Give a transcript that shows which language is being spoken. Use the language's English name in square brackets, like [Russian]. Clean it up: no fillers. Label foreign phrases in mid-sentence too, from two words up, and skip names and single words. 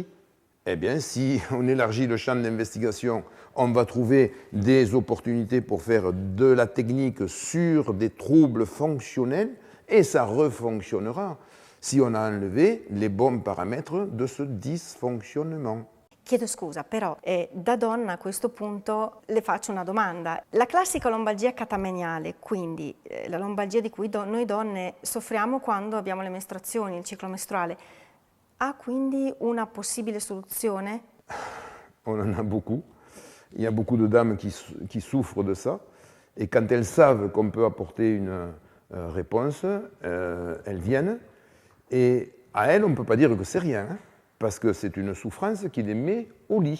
[French] Eh bien, si on élargit le champ d'investigation, on va trouver des opportunités pour faire de la technique sur des troubles fonctionnels et ça refonctionnera si on a enlevé les bons paramètres de ce dysfonctionnement. [Italian] Chiedo scusa, però da donna a questo punto le faccio una domanda. La classica lombalgia catameniale, quindi la lombalgia di cui noi donne soffriamo quando abbiamo le mestruazioni, il ciclo mestruale, ha quindi una possibile soluzione? [French] On en a beaucoup. Il y a beaucoup de dames qui souffrent de ça. Et quand elles savent qu'on peut apporter une réponse, elles viennent. Et à elles, on ne peut pas dire que c'est rien, hein, parce que c'est une souffrance qui les met au lit.